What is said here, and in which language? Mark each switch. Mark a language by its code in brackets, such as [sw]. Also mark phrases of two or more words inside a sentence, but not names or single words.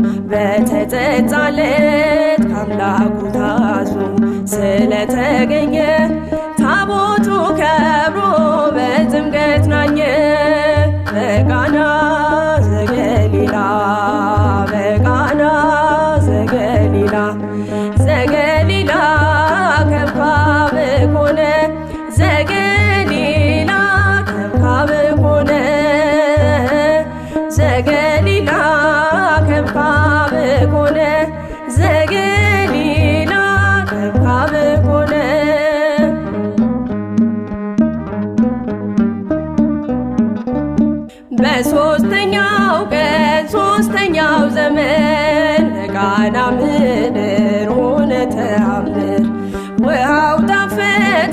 [am] በተጠጣለት ከአምላኩ ታዞ ስለተገኘ ታቦቱ ከብሮ በጥምቀት ናኘ። [gez] በቃና ዘገሊላ በቃና ዘገሊላ ዘገሊላ ከብካብ ኮነ ዘገሊላ ከብካብ ኮነ ዘገሊላ ከብካብ ኮነ ዘገሊላ ከብካብ ኮነ። [am] በሦስተኛው ቀን ሦስተኛው ዘመን በቃና ምድር ሆነ ተአምር። ውሃው ታፈጠ